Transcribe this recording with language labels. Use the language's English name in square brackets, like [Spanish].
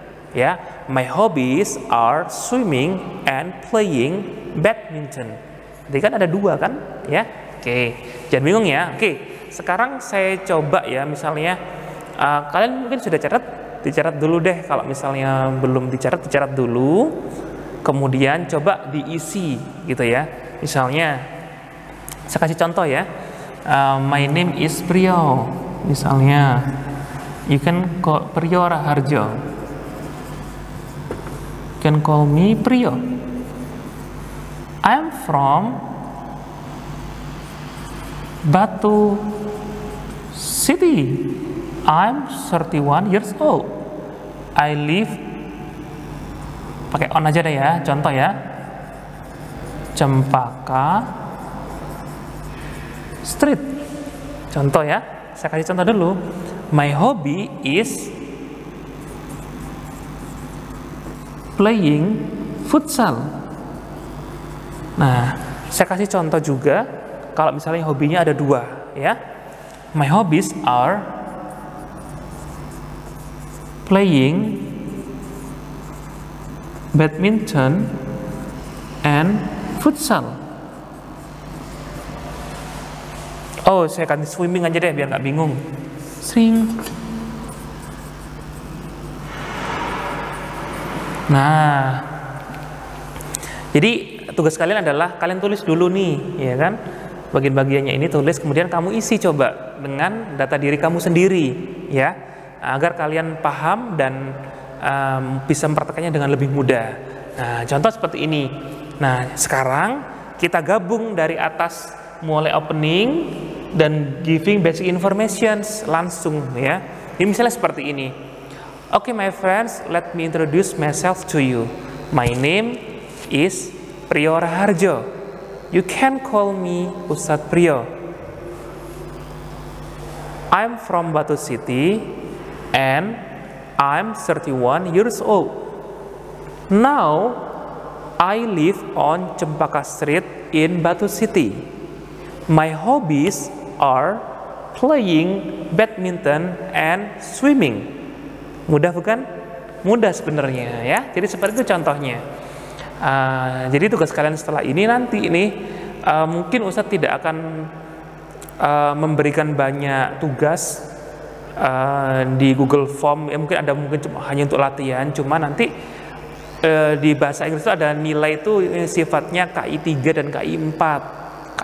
[English] Ya, my hobbies are swimming and playing badminton. [Indonesian] Jadi kan ada dua kan, ya. Oke, jangan bingung ya. Oke, sekarang saya coba ya, misalnya kalian mungkin sudah dicatat dulu deh. Kalau misalnya belum dicatat dulu. Kemudian coba diisi gitu ya. Misalnya, saya kasih contoh ya. [English] My name is Priyo. [Indonesian] Misalnya, [English] you can call Priyo Raharjo. Can call me Priyo. I'm from Batu City. I'm 31 years old. I live, [Indonesian] pakai [English] on [Indonesian] aja deh ya, contoh ya, [English] Cempaka Street. [Indonesian] Contoh ya, saya kasih contoh dulu. [English] My hobby is playing futsal. [Indonesian] Nah, saya kasih contoh juga, kalau misalnya hobinya ada dua, ya. [English] My hobbies are playing badminton and futsal. [Indonesian] Oh, saya kasih swimming aja deh biar nggak bingung. Sing. Nah, jadi tugas kalian adalah kalian tulis dulu nih, ya kan? Bagian-bagiannya ini tulis, kemudian kamu isi coba dengan data diri kamu sendiri, ya, agar kalian paham dan bisa mempraktekannya dengan lebih mudah. Nah, contoh seperti ini. Nah, sekarang kita gabung dari atas, mulai opening dan giving basic informations langsung, ya. Ini misalnya seperti ini. [English] Okay, my friends, let me introduce myself to you. My name is Priyo Raharjo. You can call me Ustadz Priyo. I'm from Batu City and I'm 31 years old. Now, I live on Cempaka Street in Batu City. My hobbies are playing badminton and swimming. [Indonesian] Mudah bukan? Mudah sebenarnya ya. Jadi seperti itu contohnya. Jadi tugas kalian setelah ini nanti ini mungkin Ustadz tidak akan memberikan banyak tugas di Google Form. Ya, mungkin ada hanya untuk latihan. Cuma nanti di bahasa Inggris itu ada nilai itu sifatnya KI 3 dan KI 4.